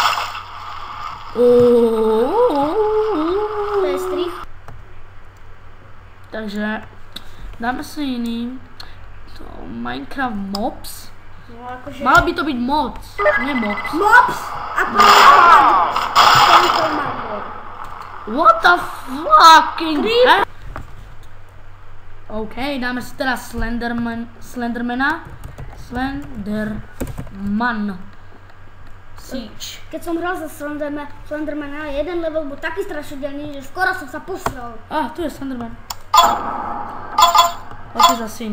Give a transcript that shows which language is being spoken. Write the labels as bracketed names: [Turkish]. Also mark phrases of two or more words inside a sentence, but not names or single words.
[Slovak] To je strich. Takže dáme si iný. To Minecraft Mobs. No akože... Mal by to byť mods, nie mobs. Mobs! A tento má mod. [English] What the fucking heck? [Slovak] OK, dáme si teraz Slendermana. Slenderman. Siege. Keď som hral za Slendermana, jeden level bol taký strašidelný, že skoro som sa posral. Tu je Slenderman. Poďte za syn.